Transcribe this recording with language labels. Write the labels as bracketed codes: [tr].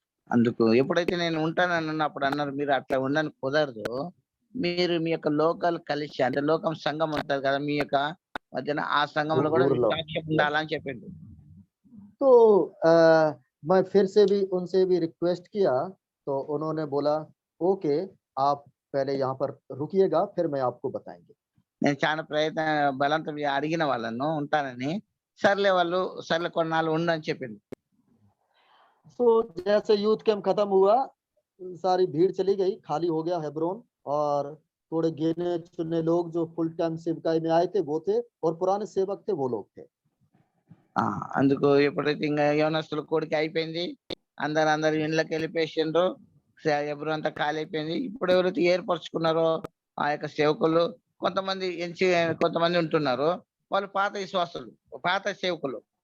[te] అందుకు ఎప్పుడైతే నేను ఉంటానని అన్నప్పుడు అన్నారు, మీరు అట్లా ఉండని కుదరదు, మీరు మీ యొక్క లోకల్ కలిసి అంటే లోకం సంఘం ఉంటది కదా మీ యొక్క మధ్యన, ఆ సంఘంలో కూడా మీ సాక్ష్యం ఉండాలని చెప్పిండు. [hi] तो मैं फिर से भी उनसे भी रिक्वेस्ट किया तो उन्होंने बोला ओके आप पहले यहाँ पर रुकिएगा फिर मैं आपको बताएंगे। [te] నేను చాలా బలంతో అడిగిన వాళ్ళను ఉంటానని, సర్లే వాళ్ళు సర్లే కొన్నాళ్ళు ఉండని చెప్పింది. [hi] तो जैसे यूथ कैंप खत्म हुआ सारी भीड़ चली गई, खाली हो गया हेब्रोन, और थोड़े गिने चुने लोग जो फुल टाइम सेवकाई में आए थे वो थे और पुराने सेवक थे वो लोग थे। [te] అందుకు ఎప్పుడైతే ఇంకా యవనస్తుల కోడికి అయిపోయింది, అందరు ఇండ్లకి వెళ్ళిపోయిండ్రు, ఎవరు అంతా ఖాళీ అయిపోయింది. ఇప్పుడు ఎవరైతే ఏర్పరచుకున్నారో ఆ యొక్క సేవకులు కొంతమంది ఉంటున్నారు, వాళ్ళు పాత విశ్వాసులు, పాత సేవకులు.